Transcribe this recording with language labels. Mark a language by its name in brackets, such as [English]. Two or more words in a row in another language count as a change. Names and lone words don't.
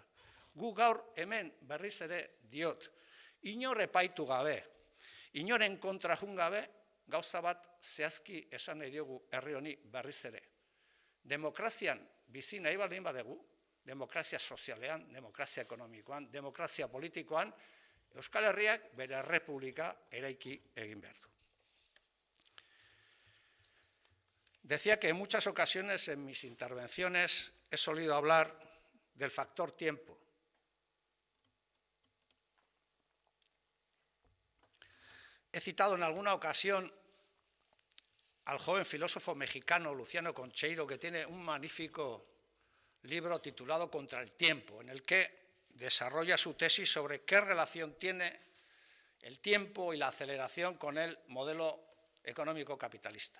[Basque] Gu gaur hemen berriz ere diot, inor epaitu gabe, inoren kontra jun gabe, gauza bat zehazki esan nahi diogu herri honi berriz ere. Demokrazian bizi nahi baldin badegu, demokrazia sozialean, demokrazia ekonomikoan, demokrazia politikoan, Euskal Herriak bere errepublika eraiki egin behar du. [Spanish] Decía que en muchas ocasiones en mis intervenciones he solido hablar del factor tiempo. He citado en alguna ocasión al joven filósofo mexicano Luciano Concheiro, que tiene un magnífico libro titulado Contra el tiempo, en el que desarrolla su tesis sobre qué relación tiene el tiempo y la aceleración con el modelo económico capitalista.